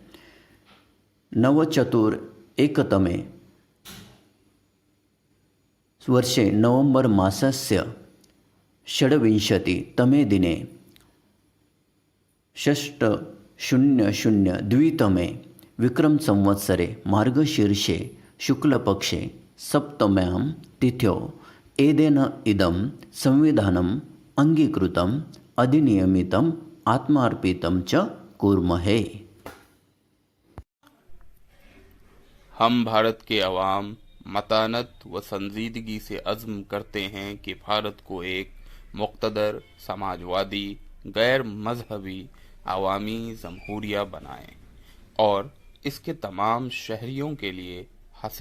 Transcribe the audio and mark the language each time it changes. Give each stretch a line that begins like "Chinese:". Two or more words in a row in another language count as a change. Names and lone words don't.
Sanskrit: नवचतुरेकतमे वर्षे नवम्बर् मासस्य 26तमे दिने 6002 विक्रम संवत्सरे मार्गशीर्षे शुक्लपक्षे सप्तम्यां तिथ्यौ एतेन इदं संविधानम् अङ्गीकृतम् अधिनियमितम् आत्मार्पितं च कुर्महे.
Urdu: ہم بھارت کے عوام متانت و سنجیدگی سے عزم کرتے ہیں کہ بھارت کو ایک مقتدر سماجوادی غیر مذہبی عوامی جمہوریہ بنائیں اور اسکے تمام شہریوں کے لیے حاصل